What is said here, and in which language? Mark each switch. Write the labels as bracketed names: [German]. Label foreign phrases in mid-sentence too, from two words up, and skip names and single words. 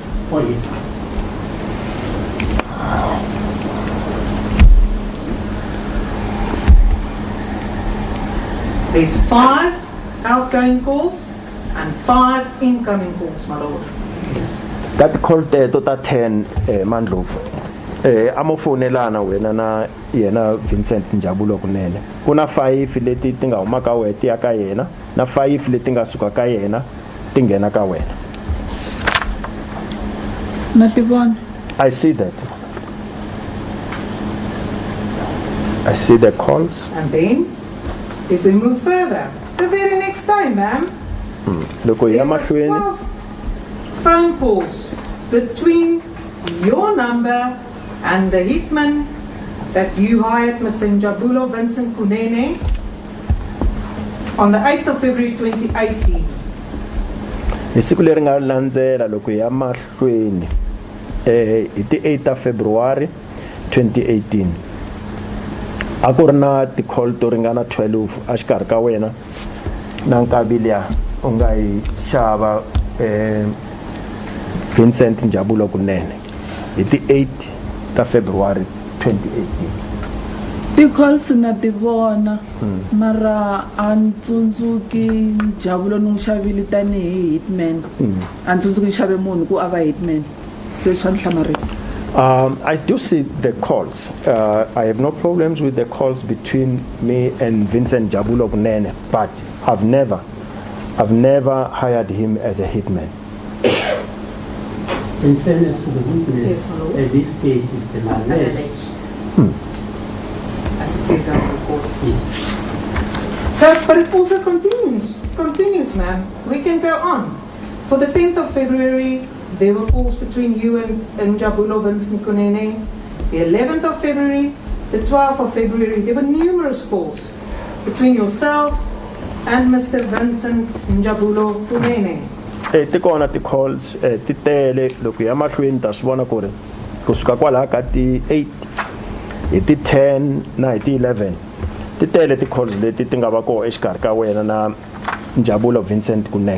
[English] what is it? There's 5 outgoing calls and 5 incoming calls, my lord. That called tota 10 Mandlovu. [Tsonga] Amo fonelana wena na yena Vincent Njabulo Kunene. Kuna 5 leti ti nga huma ka wena ti ya ka yena na 5 leti nga suka ka yena ti nghena ka wena. Na ti vona. [English] I see that. I see the calls. And then, if we move further, the very next time, ma'am, [Tsonga] Loko [English] there [Tsonga] ya [English] was [Tsonga] mahlweni [English] 12 phone calls between your number and the hitman that you hired, Mr. Njabulo Vincent Kunene, on the 8th of February 2018. [Tsonga] hi siku leri nga landzela loko ya mahlweni hi ti 8 of February 2018 a ku ri na ti-call to ringana 12 a xikarhi ka wena na nkavi liya u nga yi xava Vincent Njabulo Kunene hi ti 8 ta February 2018. Ti-calls na ti vona mara a ni tsundzuki Njabulo ni n'wi xavile tanihi hitman a ni tsundzuki ni xave munhu ku a va hitman se swa ni hlamarisa. [English] I do see the calls. I have no problems with the calls between me and Vincent Njabulo Kunene, but I've never hired him as a hitman. In fairness to the witness, Yes, hello. at this stage is still alleged. As it is on the court. Yes. So, but it also continues, ma'am. We can go on. For the 10th of February, there were calls between you and Njabulo Vincent Kunene. The 11th of February, the 12th of February, there were numerous calls between yourself and Mr. Vincent Njabulo Kunene. [Tsonga] Ti kona ti-calls ti tele loko ya mahlweni ta swi vona ku ri kusuka kwalaha ka ti 8 hi ti 10 na hi ti 11 ti tele ti-calls leti ti nga va koho exikarhi ka wena na Njabulo Vincent Kunene.